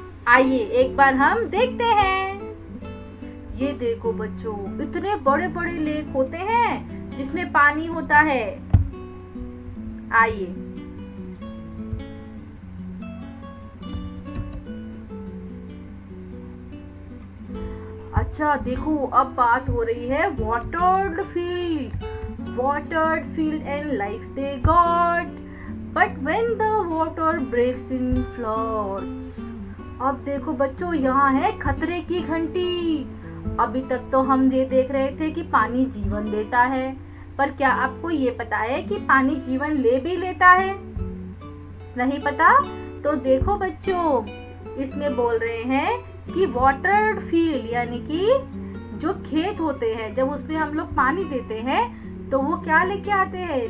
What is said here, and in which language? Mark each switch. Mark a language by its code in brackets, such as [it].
[hi] आइए एक बार हम देखते हैं। ये देखो बच्चों, इतने बड़े बड़े लेक होते हैं जिसमें पानी होता है। आइए अच्छा देखो, अब बात हो रही है watered field. [en] Watered field and life they got, but when the water breaks in floods। [hi] अब देखो बच्चों, यहाँ है खतरे की घंटी। अभी तक तो हम ये देख रहे थे कि पानी जीवन देता है, पर क्या आपको ये पता है कि पानी जीवन ले भी लेता है? नहीं पता? तो देखो बच्चों, इसमें बोल रहे हैं कि वाटर्ड फील्ड यानी कि जो खेत होते हैं, जब उसमें हम लोग पानी देते हैं तो वो क्या लेके आते हैं?